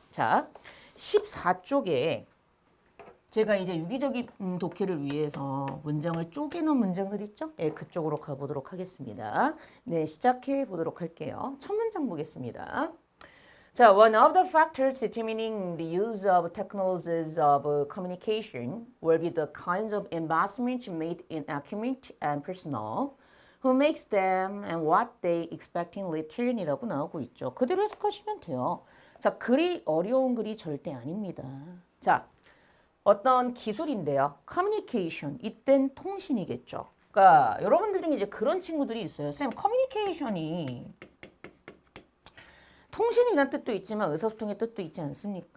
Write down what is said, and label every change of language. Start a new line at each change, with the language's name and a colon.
Korean: 자, 14쪽에 제가 이제 유기적인 독해를 위해서 문장을 쪼개놓은 문장들 있죠? 예, 그쪽으로 가보도록 하겠습니다. 네, 시작해 보도록 할게요. 첫 문장 보겠습니다.
English: 자, one of the factors determining the use of technologies of communication will be the kinds of investments made in equipment and personnel, who makes them and what they expect in return
Korean: 이라고 나오고 있죠. 그대로 해석하시면 돼요. 자, 글이 어려운 글이 절대 아닙니다. 자, 어떤 기술인데요. 커뮤니케이션, 이땐 통신이겠죠. 그러니까 여러분들 중에 이제 그런 친구들이 있어요. 쌤, 커뮤니케이션이 통신이란 뜻도 있지만 의사소통의 뜻도 있지 않습니까?